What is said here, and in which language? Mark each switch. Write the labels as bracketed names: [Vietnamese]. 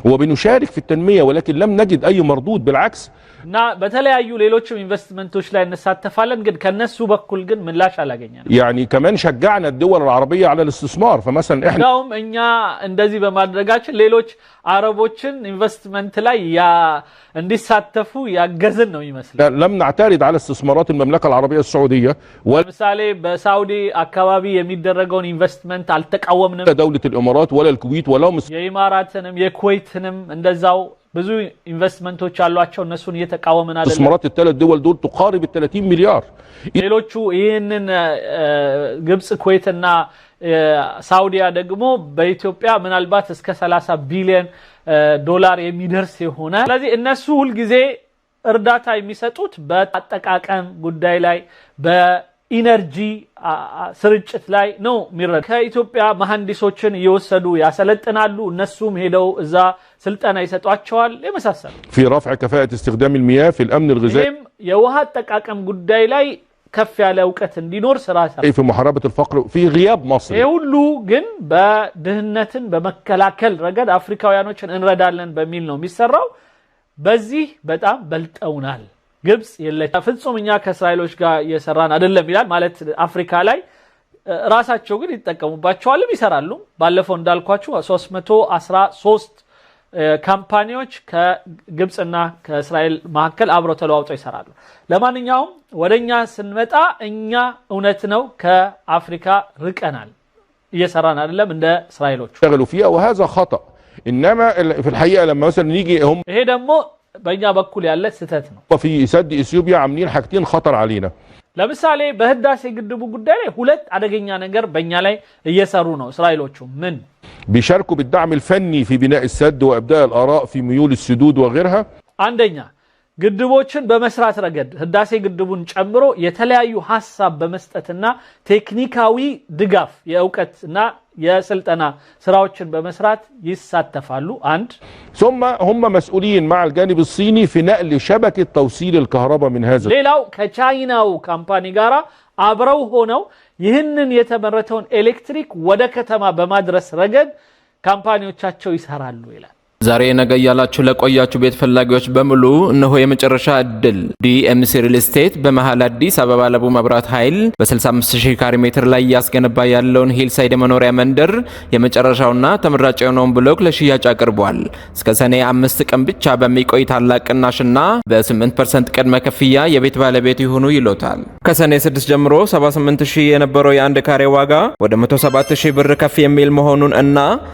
[Arabic] وبنشارك في التنميه ولكن لم نجد اي مردود بالعكس [Amharic] እና በተለያዩ ሌሎችም ኢንቨስትመንቶች ላይ እንሳተፋለን ግን ከነሱ በኩል ግን ምላሽ አላገኘንም [Arabic] يعني كمان شجعنا الدول العربيه على الاستثمار فمثلا احنا [Amharic] እንደውም እኛ እንደዚህ በማድረጋችን ሌሎች አረቦችን ኢንቨስትመንት ላይ እንዲሳተፉ ያገዝን ነው ይመስላል [Arabic] لم نعترض على استثمارات المملكه العربيه السعوديه [Amharic] ለምሳሌ በሳውዲ አካባቢ የሚደረገውን ኢንቨስትመንት አልተቃወምንም [Arabic] دوله الامارات ولا الكويت ولا [Amharic] የኢማራትንም የኩዌትንም እንደዛው ብዙ ኢንቨስትመንቶች አሏቸው እነሱን እየተቃወምን አይደለም [Arabic] استثمارات الثلاث دول دول تقارب ال 30 مليار [Amharic] ሌሎቹ ይሄንን ግብጽ ኩዌትና ሳውዲያ ደግሞ በኢትዮጵያ ምናልባት እስከ 30 ቢሊዮን ዶላር የሚደርስ ይሆነ ስለዚህ እነሱ ሁሉ ጊዜ እርዳታ የሚሰጡት በአጠቃቀም ጉዳይ ላይ በኢነርጂ ስርጭት ላይ ነው ሚረዳ ከኢትዮጵያ መሐንዲሶችን እየወሰዱ ያሰለጥናሉ እነሱም ሄደው እዛ ስልጠና ይሰጧቸዋል የመሳሰሉ [Arabic] في رفع كفاءه استخدام المياه في الامن الغذائي [Amharic] የውሃ አጠቃቀም ጉዳይ ላይ ከፍ ያለ ዕውቀት እንዲኖር ስራ ሰራ [Arabic] في محاربه الفقر في غياب مصر [Amharic] ሁሉ ግን በድህነትን በመከላከል ረገድ አፍሪካውያኖችን እንረዳለን በሚል ነው የሚሰራው በዚህ በጣም በልጠውናል ግብጽ የለች ፍጹም እኛ ከእስራኤሎች ጋር እየሰራን አይደለም ይላል ማለት አፍሪካ ላይ ራሳቸው ግን ይተጠቀሙባቸዋል ይሰራሉ ባለፈው እንዳልኳችሁ 313 ካምፓኒዎች ከግብጽና ከእስራኤል መካከል አብረው ተለዋውጠው ይሰራሉ ለማንኛውም ወደኛ ስንመጣ እኛ እውነት ነው ከአፍሪካ ርቀናል እየሰራን አይደለም እንደ እስራኤሎች [Arabic] اشتغلوا فيها وهذا خطأ انما في الحقيقه لما مثلا نيجي هم [Amharic] ይሄ ደግሞ በእኛ በኩል ያለ ስህተት ነው [Arabic] في سد اثيوبيا عاملين حاجتين خطر علينا [Amharic] ለምሳሌ በህዳሴ ግድቡ ጉዳይ ላይ ሁለት አደገኛ ነገር በእኛ ላይ እየሰሩ ነው እስራኤሎቹ ምን [Arabic] بيشاركوا بالدعم الفني في بناء السد وابداء الاراء في ميول السدود وغيرها [Amharic] አንደኛ ግድቦችን በመስራት ረገድ ህዳሴ ግድቡን ጨምሮ የተለያዩ ሐሳብ በመስጠትና ቴክኒካዊ ድጋፍ የዕውቀትና የስልጠና ስራዎችን በመስራት ይሳተፋሉ አንድ [Arabic] ثم هم مسؤولين مع الجانب الصيني في نقل شبكه توصيل الكهرباء من هذا [Amharic] ሌላው ከቻይናው ካምፓኒ ጋራ አብረው ሆነው ይህንን የተመረተውን ኤሌክትሪክ ወደ ከተማ በማድረስ ረገድ ካምፓኒዎቻቸው ይሰራሉ ይላል ዛሬ ነገ ያላችሁ ለቆያችሁ ቤት ፈላጊዎች በሙሉ እነሆ የመጨረሻ እድል ዲኤምሲ ሪል ስቴት በመሃል አዲስ አበባ ለቡ መብራት ኃይል በ65000 ካሬ ሜትር ላይ ያስገነባ ያለውን ሂልሳይድ መኖሪያ መንደር የመጨረሻውና ተመራጭ የሆነውን ብሎክ ለሽያጭ አቅርቧል። እስከ ሰኔ 5 ቀን ብቻ በሚቆይ ታላቅ ቅናሽና በ8% ቅድመ ክፍያ የቤት ባለቤት ይሁኑ ይሎታል። ከሰኔ 6 ጀምሮ 78000 የነበረው የአንድ ካሬ ዋጋ ወደ 107000 ብር ከፍ የሚል መሆኑን እና